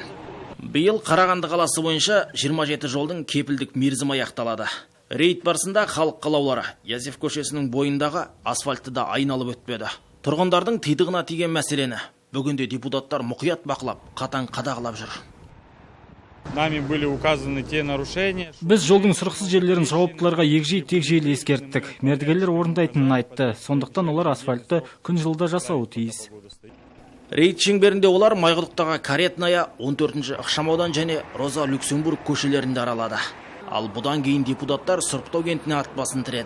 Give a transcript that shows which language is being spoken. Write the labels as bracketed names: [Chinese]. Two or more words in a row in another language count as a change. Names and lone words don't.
[Kazakh] Биыл Қарағанды қаласы бойынша 27 жолдың кепілдік мерзімі аяқталады. Рейд барысында халық қалаулары Язев көшесінің бойындағы асфальтты да айналып өтпеді. Тұрғындардың тидығына тиген мәселені бүгінде депутаттар мұқият бақылап, қатаң қадағалап жүр. [Russian] Нами были указаны те нарушения. [Kazakh] Біз жолдың сұрықсыз жерлерін жауаптыларға егжей-тегжейлі ескерттік. Мердігерлер орындайтынын айтты. Сондықтан олар асфальтты күн жылда жасауы тиіс. Рейд шеңберінде олар Майқұдықтағы Каретная, 14-ші Ықшамаудан және Роза Люксембург көшелерінде аралады. Ал бұдан кейін депутаттар Сұрыптау кентіне ат басын тіреді.